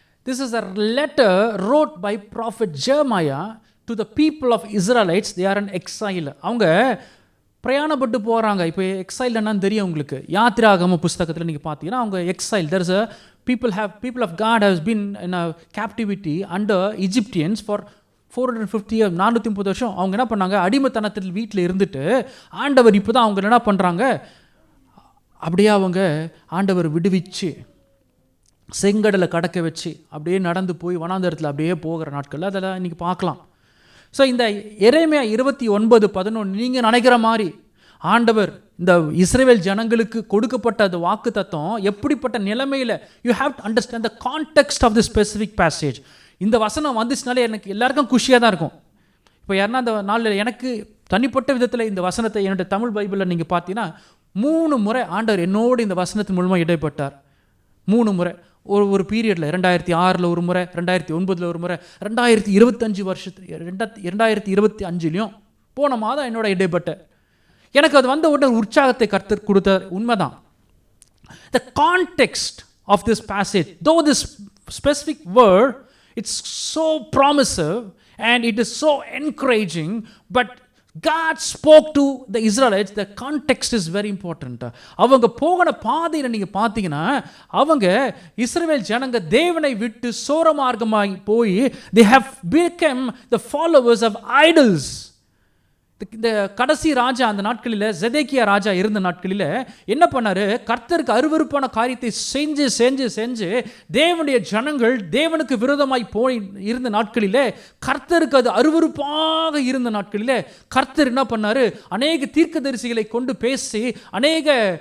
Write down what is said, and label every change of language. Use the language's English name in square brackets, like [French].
[English] This is a letter wrote by prophet Jeremiah to the people of Israelites. They are in exile. [Tamil] அவங்க பிரயாணப்பட்டு போகிறாங்க. இப்போ exile என்னன்னு தெரியும் உங்களுக்கு. யாத்திராகம புஸ்தகத்தில் நீங்கள் பார்த்தீங்கன்னா, அவங்க exile. [English] There's a people of God has been in a captivity under Egyptians for 450 years, [Tamil] 430 வருஷம். அவங்க என்ன பண்ணாங்க, அடிமைத்தனத்தில் வீட்டில் இருந்துட்டு ஆண்டவர் இப்போ தான் அவங்க என்ன பண்ணுறாங்க, அப்படியே அவங்க ஆண்டவர் விடுவிச்சு செங்கடலை கடக்க வச்சு அப்படியே நடந்து போய் வனாந்தரத்தில் அப்படியே போகிற நாட்கள் அதெல்லாம் இன்றைக்கி பார்க்கலாம். ஸோ இந்த எரேமியா 29:11 நீங்கள் நினைக்கிற மாதிரி ஆண்டவர் இந்த இஸ்ரவேல் ஜனங்களுக்கு கொடுக்கப்பட்ட அந்த வாக்கு தத்துவம் எப்படிப்பட்ட நிலைமையில், [English] You have to understand the context of the specific passage. [Tamil] இந்த வசனம் வந்துச்சுனாலே எனக்கு எல்லாருக்கும் குஷியாக தான் இருக்கும். இப்போ யாருன்னா அந்த நாளில் எனக்கு தனிப்பட்ட விதத்தில் இந்த வசனத்தை என்னுடைய தமிழ் பைபிளில் நீங்கள் பார்த்தீங்கன்னா 3 முறை ஆண்டவர் என்னோடு இந்த வசனத்தின் மூலமாக இடைப்பட்டார். 3 முறை. ஒரு பீரியடில் 2006 ஒரு முறை, 2009 ஒரு முறை, 2025 போன மாதம் என்னோட இடைப்பட்ட எனக்கு அது வந்த உடனே உற்சாகத்தை கர்த்தர் கொடுத்த உண்மைதான். [English] The context of this passage, though this specific word, it's so promising and it is so encouraging, but God spoke to the Israelites. The context is very important. [Tamil] அவங்க போகிற பாதையில் நீங்கள் பார்த்தீங்கன்னா, அவங்க இஸ்ரவேல் ஜனங்க தேவனை விட்டு சோரமார்க்கமாய் போய் [English] they have become the followers of idols. [Tamil] இந்த கடைசி ராஜா அந்த நாட்களில், செதேக்கியா ராஜா இருந்த நாட்களில் என்ன பண்ணாரு, கர்த்தருக்கு அருவருப்பான காரியத்தை செஞ்சு செஞ்சு செஞ்சு தேவனுடைய ஜனங்கள் தேவனுக்கு விரோதமாய் போய் இருந்த நாட்களில், கர்த்தருக்கு அது அருவருப்பாக இருந்த நாட்களில் கர்த்தர் என்ன பண்ணாரு, அநேக தீர்க்கதரிசிகளை கொண்டு பேசி, அநேக